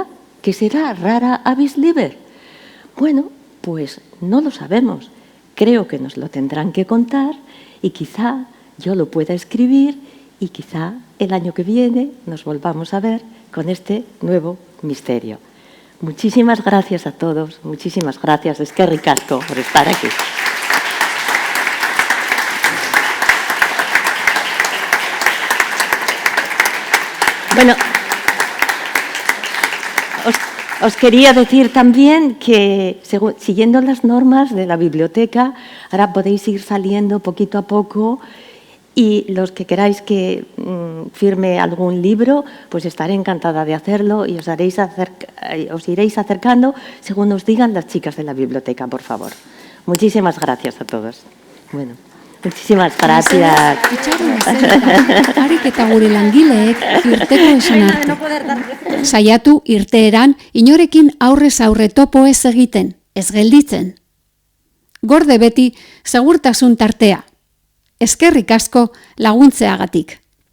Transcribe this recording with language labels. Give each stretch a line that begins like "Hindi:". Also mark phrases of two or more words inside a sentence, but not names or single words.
Spanish: ¿Qué será Rara Avis Liber? Bueno, pues no lo sabemos. Creo que nos lo tendrán que contar y quizá yo lo pueda escribir y quizá el año que viene nos volvamos a ver con este nuevo misterio. Muchísimas gracias a todos, muchísimas gracias,
Basque: eskerrik asko,
Spanish: por estar aquí. Bueno, os quería decir también que, siguiendo las normas de la biblioteca, ahora podéis ir saliendo poquito a poco y los que queráis que firme algún libro, pues estaré encantada de hacerlo y os iréis acercando según os digan las chicas de la biblioteca, por favor. Muchísimas gracias a todos. Bueno, muchísimas gracias.
Basque: Harik eta gure langileek irteko esan arte. Saiatu irteeran inorekin aurrez aurre topo ez egiten, ez gelditzen. Gorde beti segurtasun tartea. Eskerrik asko laguntzeagatik.